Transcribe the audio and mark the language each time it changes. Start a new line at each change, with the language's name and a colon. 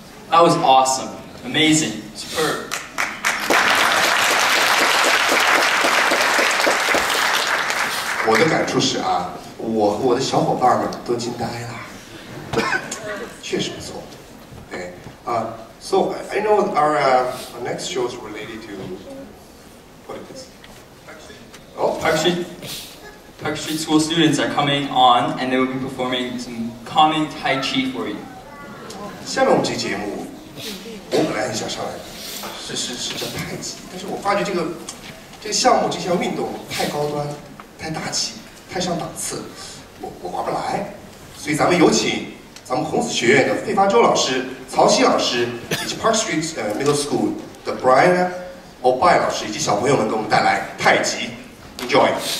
English: That was awesome, amazing, superb.
Chinese: 我的感触是啊，我和我的小伙伴们都惊呆了，确实不错。对，
English: so I know our next show is related to what is this? Oh, Park Street School students are coming on, and they will be performing some calming Taichi for you.
Chinese: 下面我们这个节目，我本来很想上来，是叫太极，但是我发觉这个项目这项运动太高端、太大气、太上档次，我玩不来，所以咱们有请咱们孔子学院的费发周老师、曹曦老师以及 Park Street Middle School 的 Brian O'Bai 老师以及小朋友们给我们带来太极 ，
English: Enjoy。